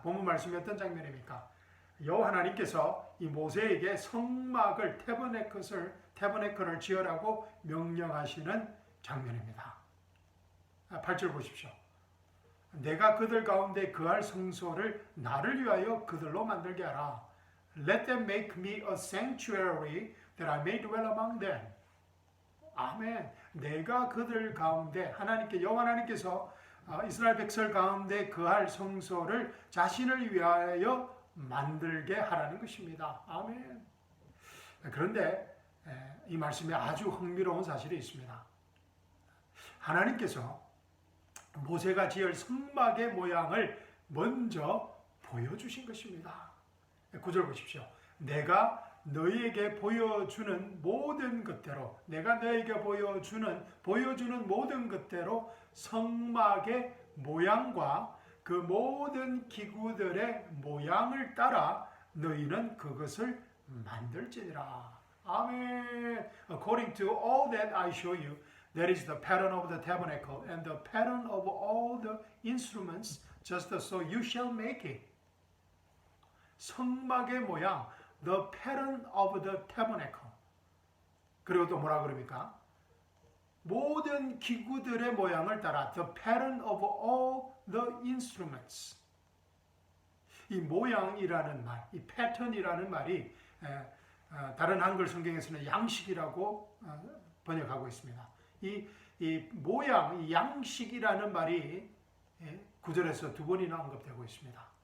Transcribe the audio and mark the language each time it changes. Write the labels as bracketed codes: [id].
[ko] 본문 말씀이 어떤 장면입니까? 여호와 하나님께서 이 모세에게 성막을 태버네클을 지으라고 명령하시는 장면입니다. 8절 보십시오. 내가 그들 가운데 거할 성소를 나를 위하여 그들로 만들게 하라. [en] Let them make me a sanctuary that I may dwell among them. [ko] 아멘. 내가 그들 가운데 여호와 하나님께서 이스라엘 백성 가운데 거할 성소를 자신을 위하여 만들게 하라는 것입니다. 아멘. 그런데 이 말씀에 아주 흥미로운 사실이 있습니다. 하나님께서 모세가 지을 성막의 모양을 먼저 보여주신 것입니다. 9절 보십시오. 내가 너희에게 보여주는 모든 것대로, 내가 너희에게 보여주는 모든 것대로 성막의 모양과 그 모든 기구들의 모양을 따라 너희는 그것을 만들지니라. 아멘. [en] According to all that I show you, that is the pattern of the tabernacle and the pattern of all the instruments, just so you shall make it. [ko] 성막의 모양, [en] the pattern of the tabernacle. [ko] 그리고 또 뭐라 그럽니까? 모든 기구들의 모양을 따라 [en] the pattern of all the instruments. [ko] 이 모양이라는 말, 이 패턴이라는 말이 다른 한글 성경에서는 양식이라고 번역하고 있습니다. 이 모양, 이 양식이라는 말이 9절에서 두 번이나 언급되고 있습니다.